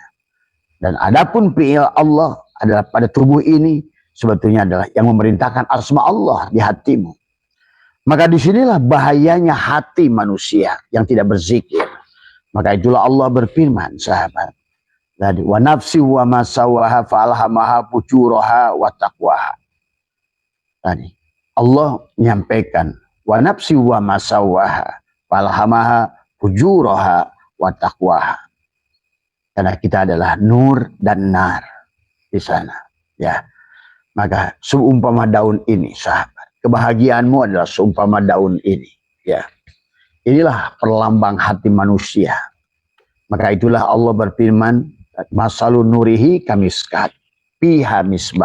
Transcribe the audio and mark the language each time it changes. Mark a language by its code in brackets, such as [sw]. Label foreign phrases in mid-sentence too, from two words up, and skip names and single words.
[id] Dan adapun fiil Allah adalah pada tubuh ini sebetulnya adalah yang memerintahkan asma Allah di hatimu. Maka disinilah bahayanya hati manusia yang tidak berzikir. Maka itulah Allah berfirman, sahabat. Tadi, [ar] ونفس وما سواها فألهمها فجورها وتقواها. [id] Tadi, Allah menyampaikan, [ar] ونفس وما سواها فألهمها فجورها وتقواها. [id] Karena kita adalah nur dan nar di sana, ya. Maka seumpama daun ini, sahabat, kebahagiaanmu adalah seumpama daun ini, ya. Inilah perlambang hati manusia. Maka itulah Allah berfirman, [ar] مثل نوره كمشكاة فيها مصباح.